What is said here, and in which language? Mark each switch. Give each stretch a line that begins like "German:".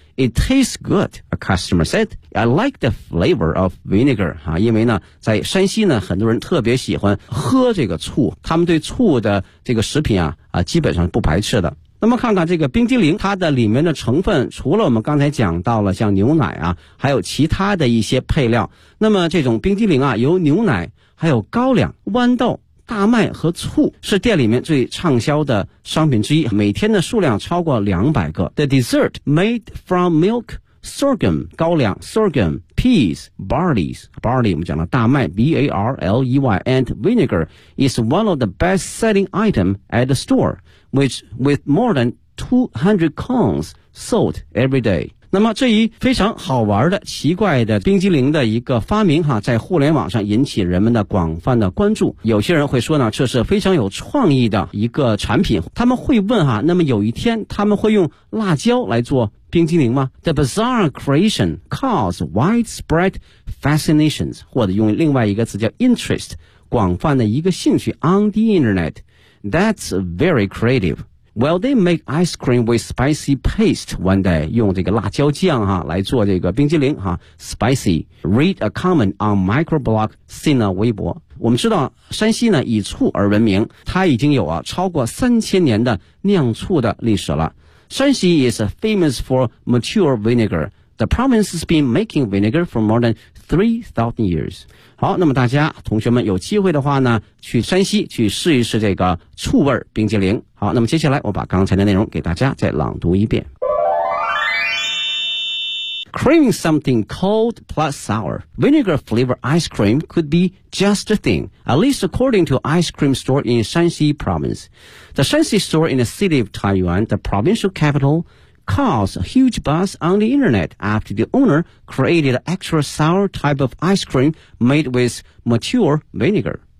English: It tastes good a customer said I like the flavor of vinegar
Chinese: 哈，因为呢在山西呢很多人特别喜欢喝这个醋他们对醋的这个食品啊基本上不排斥的那么看看这个冰激凌它的里面的成分除了我们刚才讲到了像牛奶啊还有其他的一些配料那么这种冰激凌啊有牛奶还有高粱豌豆大麦和醋是店里面最畅销的商品之一，每天的数量超过200个。
English: The dessert made from milk, sorghum, 高粱 sorghum, peas, barley
Chinese: 我们讲了大麦
English: barley and vinegar is one of the best selling items at the store, which with more than 200 cones sold every day。
Chinese: 那么这一非常好玩的奇怪的冰激凌的一个发明哈，在互联网上引起人们的广泛的关注。有些人会说呢，这是非常有创意的一个产品。他们会问哈，那么有一天他们会用辣椒来做冰激凌吗？
English: The bizarre creation caused widespread fascinations,
Chinese: 或者用另外一个词叫
English: interest,
Chinese: 广泛的一个兴趣
English: on the internet. That's very creative. Well, they make ice cream with spicy paste one day,
Chinese: 用这个辣椒酱哈来做这个冰激凌哈
English: ,spicy. Read a comment on microblog Sina Weibo.
Chinese: 我们知道山西呢以醋而闻名，它已经有啊超过3000年的酿醋的历史了。
English: 山西 is famous for mature vinegar. The province has been making vinegar for more than 3,000 years.
Chinese: 好，那么大家同学们有机会的话呢，去山西去试一试这个醋味冰激凌。好，那么接下来我把刚才的内容给大家再朗读一遍。
English: Cream something cold plus sour. Vinegar flavored ice cream could be just the thing, at least according to ice cream store in Shanxi province. The Shanxi store in the city of Taiyuan, the provincial capital, caused a huge buzz on the internet after the owner created an extra sour type of ice cream made with mature vinegar.